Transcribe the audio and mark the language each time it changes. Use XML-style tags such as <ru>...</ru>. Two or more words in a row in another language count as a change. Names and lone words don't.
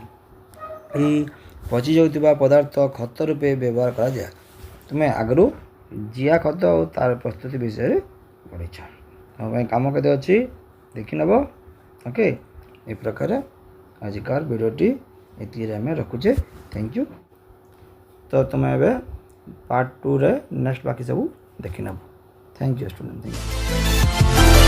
<or>ଏହି ପଚି ଯାଉଥିବା ପଦାର୍ଥ ଖତ ରୂପେ ବ୍ୟବହାର କରାଯାଏ। ତୁମେ ଆଗରୁ ଜିଆ ଖତ ଆଉ ତାର ପ୍ରସ୍ତୁତି ବିଷୟରେ ପଢ଼ିଛ। ଆମ ପାଇଁ କାମ କେତେ ଅଛି ଦେଖିନେବ। ଓକେ, ଏ ପ୍ରକାର ଆଜିକାର ଭିଡ଼ିଓଟି ଏତିକିରେ ଆମେ ରଖୁଛେ।</or> <en>thank you.</en> <or>ତ ତୁମ ଏ part 2 ରେ next ବାକି ସବୁ ଦେଖି ନବ।</or> <en>thank you student, thank you.</en>